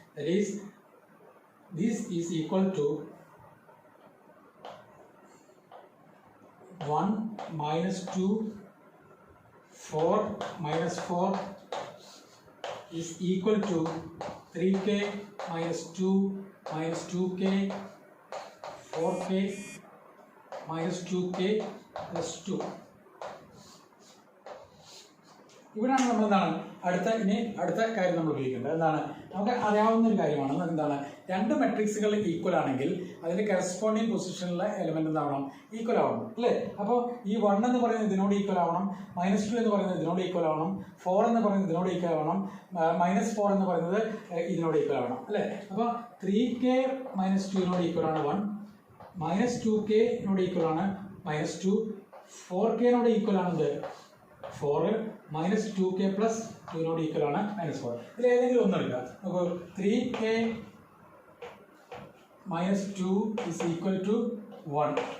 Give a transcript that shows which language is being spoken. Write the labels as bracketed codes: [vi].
[en] That is this is equal to 1 - 2 4 - 4 is equal to 3K - 2 -2K 4K -2K plus 2. [ml] ഇവിടെയാണ് നമ്മൾ എന്താണ് അടുത്ത കാര്യം നമ്മൾ ഉപയോഗിക്കേണ്ടത്. എന്താണ്, നമുക്ക് അറിയാവുന്ന ഒരു കാര്യമാണ്. എന്താണ്, രണ്ട് മെട്രിക്സുകൾ ഈക്വൽ ആണെങ്കിൽ അതിൻ്റെ കറസ്പോണ്ടിങ് പൊസിഷനിലെ എലമെന്റ് എന്താവണം, ഈക്വൽ ആവണം അല്ലേ. അപ്പോൾ ഈ 1 എന്ന് പറയുന്നത് ഇതിനോട് ഈക്വൽ ആവണം, -2 എന്ന് പറയുന്നത് ഇതിനോട് ഈക്വൽ ആവണം, 4 എന്ന് പറയുന്നത് ഇതിനോട് ഈക്വൽ ആവണം, -4 എന്ന് പറയുന്നത് ഇതിനോട് ഈക്വൽ ആവണം അല്ലേ. അപ്പോൾ 3K - 2 ഈക്വൽ ആണ് 1, -2K ഈക്വൽ ആണ് -2, 4K ഈക്വൽ ആണ് 4, -2K plus 2 ഈക്വൽ ആണ് -4. ഇതിൽ ഏതെങ്കിലും ഒന്ന് എടുക്കുക. [en] അപ്പോൾ 3K - 2 is equal to 1.